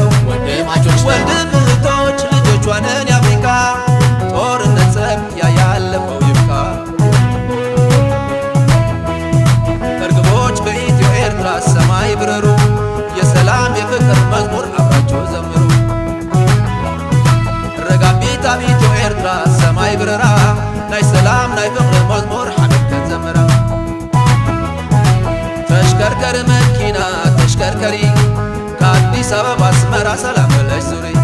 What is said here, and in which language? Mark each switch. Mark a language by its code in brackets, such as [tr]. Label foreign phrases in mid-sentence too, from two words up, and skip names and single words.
[am] ወንድማቾች ወንድም እህቶች ልጆቿንን የአፍሪካ ጦርነት ጸብ ያለፈው ይብቃ። እርግቦች በኢትዮ ኤርትራ ሰማይ ብረሩ የሰላም የፍቅር መዝሙር አብራቸው ዘምሩ። [ti] ረጋቢት ኣብ ኢትዮ ኤርትራ ሰማይ ብረራ ናይ ሰላም ናይ ፍቅሪ መዝሙር ሓበርከን ዘምራ። [am] ተሽከርከሪ መኪና ተሽከርከሪ ከአዲስ አበባ አስመራ ሰላም ብለሽ ዙሪ።